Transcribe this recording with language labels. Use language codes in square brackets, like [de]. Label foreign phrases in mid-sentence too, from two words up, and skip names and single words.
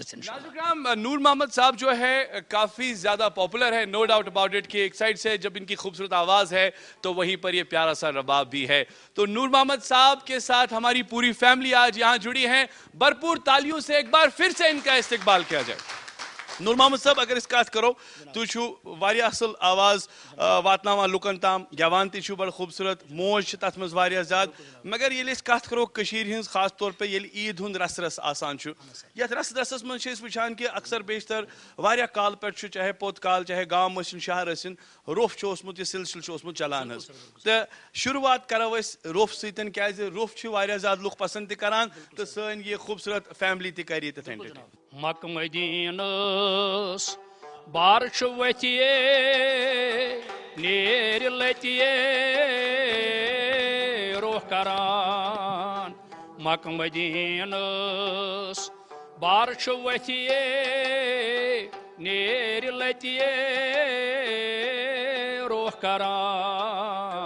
[hi] नाज़ुकाम, नूर मोहम्मद साहब जो है काफ़ी ज़्यादा पॉपुलर है, [en] no doubt about it [hi] कि एक साइड से जब इनकी खूबसूरत आवाज़ है तो वहीं पर ये प्यारा सा रबाब भी है। तो नूर मोहम्मद साहब के साथ हमारी पूरी फैमिली आज यहाँ जुड़ी है। भरपूर तालियों से एक बार फिर से इनका इस्तिकबाल किया जाए। [ks] नूर मोहम्मद साहब, अगर इस कत करो तु वारिया असल आवाज वातनावान लुकन ताम, गवान ति बड़ खूबसूरत, मोज तथ मज वारिया ज्यादा, मगर ये कत करो कशीर हिंस खास तौर पे ये ईद हुंद रस रस आसान यथ रस रसस मज वुचान कि अक्सर बेशतर वारिया काल पे चाहे पोत काल चाहे गांव इन शहर इन रोफ ओसमुत, यह सिलसिल चलान हज। तो शुरुआत करो रोफ सतन क्या रोफ वारिया ज्यादा लुक पसंद करान तो सन ये खूबसूरत फैमिली तक कर मक मदीनस बारिश वतिये नेर लतिये रोह करान। मक मदीनस बारिश वतिये नेर लतिये रोह करान।